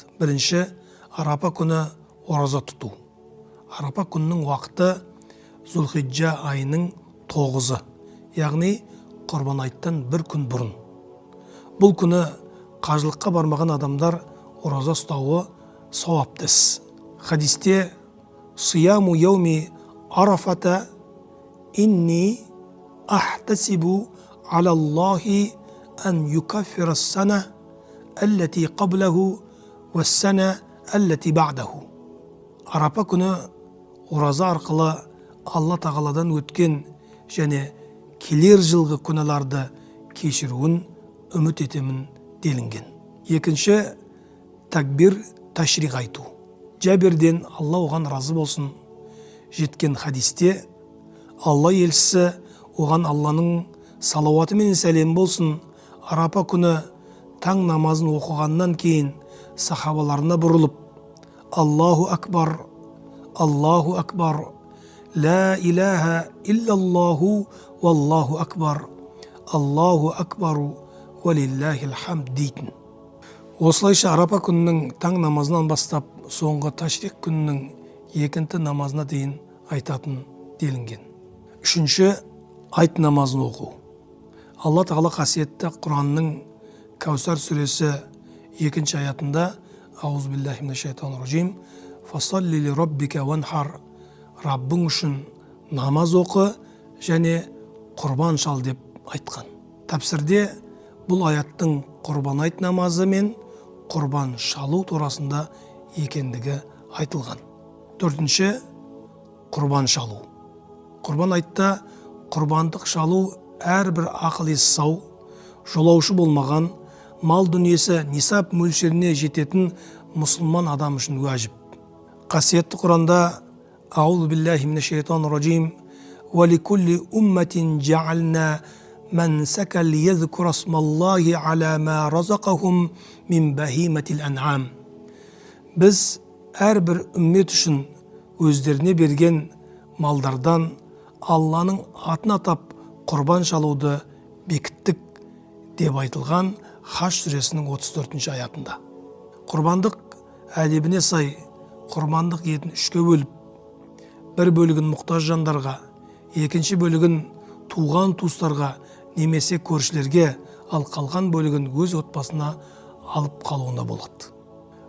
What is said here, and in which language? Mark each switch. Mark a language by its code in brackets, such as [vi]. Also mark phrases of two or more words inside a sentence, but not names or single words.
[kk] Бірінші, Арапа күні ораза тұту. Арапа күнінің уақыты Зүлхиджа айының 9-ы, яғни құрбан айттан бір күн бұрын. Бұл күні қажылыққа бармаған адамдар ораза ұстауы сауапты іс. [ar] Хадисте «صيام يوم عرفة إني أحتسب على الله أن يكفر السنة التي قبله والسنة التي بعده». [kk] Арапа күні ораза арқылы Алла тағаладан өткен және келер жылғы күнәларды кешіруін үміт етемін делінген. Екінші, такбир ташриқ айту. Жәбірден, Алла оған разы болсын, жеткен хадисте Алла елшісі оған Алланың салауаты мен сәлем болсын, Арапа күні таң намазын оқығаннан кейін сахабаларына бұрылып: [ar] الله أكبر الله أكبر لا إله إلا الله والله أكبر الله أكبر ولله الحمد дейтін. [kk] Осылайша Арапа күнінің таң намазынан бастап соңғы ташриқ күнінің екінті намазына дейін айтатын делінген. Үшінші, айт намазын оқу. Алла тағала қасиетті Құранның Кәусар сүресі 2-ші аятында: [ar] أعوذ بالله من الشيطان الرجيم فصل لربك وانحر, [kk] Раббың үшін намаз оқы және құрбан шал деп айтқан. Тәпсірде бұл аяттың құрбан айт намазы мен құрбан шалу турасында екендігі айтылған. Төртінші, құрбан шалу. Құрбан айтта құрбандық шалу әрбір ақыл-есі сау, жолаушы болмаған, мал дүниесі нисап мөлшеріне жететін мұсылман адам үшін уәжіп. Қасиетті Құранда: [ar] أعوذ بالله من الشيطان الرجيم ولكل أمة جعلنا منسكا ليذكر اسم الله على ما رزقهم من بهيمة الأنعام. [kk] Біз әрбір үммет үшін өздеріне берген малдардан Алланың атын атап құрбан шалуды бекіттік деп айтылған Хаш сүресінің 34-ші аятында. Құрбандық әдебіне сай құрбандық етін 3-ке бөліп, бір бөлігін мұқтаж жандарға, екінші бөлігін туған туыстарға немесе көршілерге, ал қалған бөлігін өз отбасына алып қалуына болады.